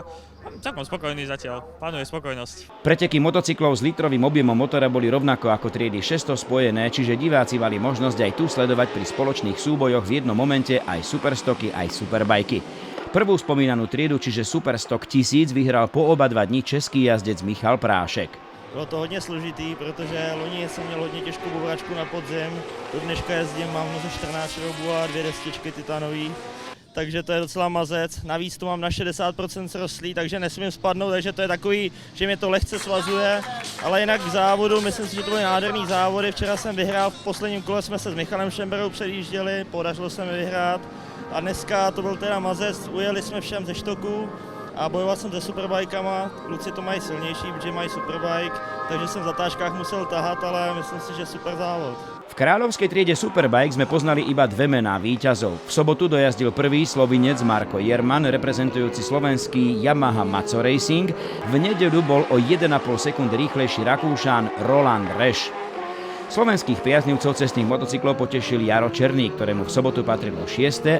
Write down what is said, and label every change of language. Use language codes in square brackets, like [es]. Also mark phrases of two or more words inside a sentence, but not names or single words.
[sk] Celkom spokojný zatiaľ, panuje spokojnosť. Preteky motocyklov s litrovým objemom motora boli rovnako ako triedy 600 spojené, čiže diváci mali možnosť aj tu sledovať pri spoločných súbojoch v jednom momente aj superstoky, aj superbajky. Prvú spomínanú triedu, čiže Superstock 1000, vyhral po oba 2 dni český jazdec Michal Prášek. [cs] Bylo to hodně složitý, protože loni jsem měl hodně těžkou bouračku na podzim. Do dneška jezdím, mám v noze 14 šroubů a 2 destičky titanový. Takže to je docela mazec. Navíc to mám na 60% srostlý, takže nesmím spadnout, takže to je takový, že mě to lehce svazuje. Ale jinak v závodu, myslím si, že to byly nádherný závody. Včera jsem vyhrál, v posledním kole jsme se s Michalem Šemberou předjížděli, podařilo se mi vyhrát. A dneska to byl teda mazec, ujeli jsme všem ze štoku a bojoval jsem se superbajkama. Kluci to mají silnější, protože mají superbike, takže jsem v zatáčkách musel tahat, ale myslím si, že super závod. [sk] V kráľovskej triede Superbike sme poznali iba dve mená víťazov. V sobotu dojazdil prvý Slovinec Marko Jerman, reprezentujúci slovenský Yamaha Matzo Racing. V nedeľu bol o 1,5 sekundy rýchlejší Rakúšan Roland Reš. Slovenských priaznivcov cestných motocyklov potešil Jaro Černý, ktorému v sobotu patrilo 6.